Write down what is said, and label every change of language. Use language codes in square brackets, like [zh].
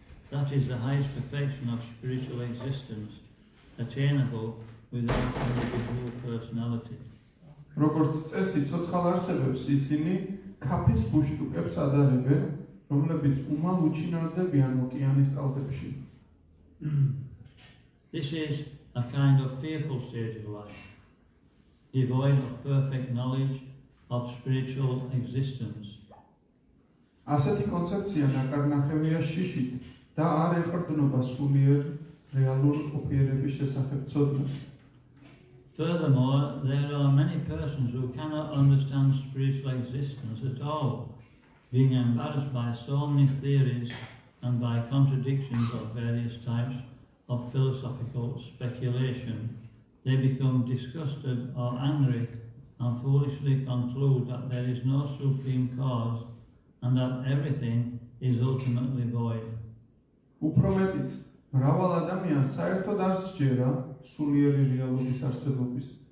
[en] That is the highest perfection of spiritual existence, attainable without individual personality. [ka] როგორც წესი, ცოცხალ არსებებს ისინი ქაფის ბუშტუკებს ადარებენ, რომლებიც უმალ უჩინარდებიან ოკეანის კალთებში. [en] This is a kind of fearful stage of life, devoid of perfect knowledge of spiritual existence. [ka] ასეთი კონცეფცია ნაკარნახევია შიშით და არ ეყრდნობა სულიერ რეალური ყოფიერების შესახებ ცოდნას. [en] Furthermore, there are many persons who cannot understand spiritual existence at all, being embarrassed by so many theories and by contradictions of various types of philosophical speculation. They become disgusted or angry and foolishly conclude that there is no supreme cause and that everything is ultimately void. [ka] უფრო მეტიც, მრავალ ადამიანს საერთოდ არ სჯერა სულიერი რეალობის არსებობის.